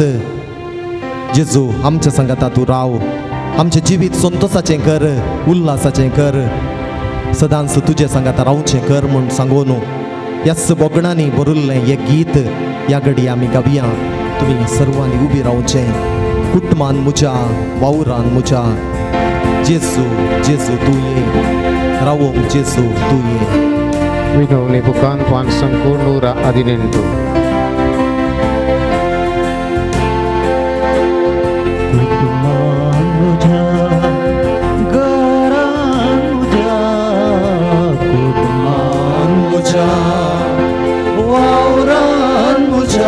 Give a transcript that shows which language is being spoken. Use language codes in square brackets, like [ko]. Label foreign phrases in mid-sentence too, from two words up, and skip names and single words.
[kok] जेजू आमच्या संगता तूं राव, आमचें जिवीत संतोशाचें कर, उल्हासाचें कर, सदांच तुजे संगता रावचें कर म्हूण सांगून ह्याच बोगणांनी बरयल्लें हें गीत ह्या घडी आमी गावया. तुमी सर्वांनी उबी रावचें. कुटुंबान म्हज्या, वावुरान म्हज्या, जेजू जेजू तूं ये, रावोंक जेजू तूं ये. Winoni bukan pansangku Nura Adinendu. कुटुंबान म्हज्या, घरान म्हज्या, कुटुंबान म्हज्या, वावरान म्हज्या,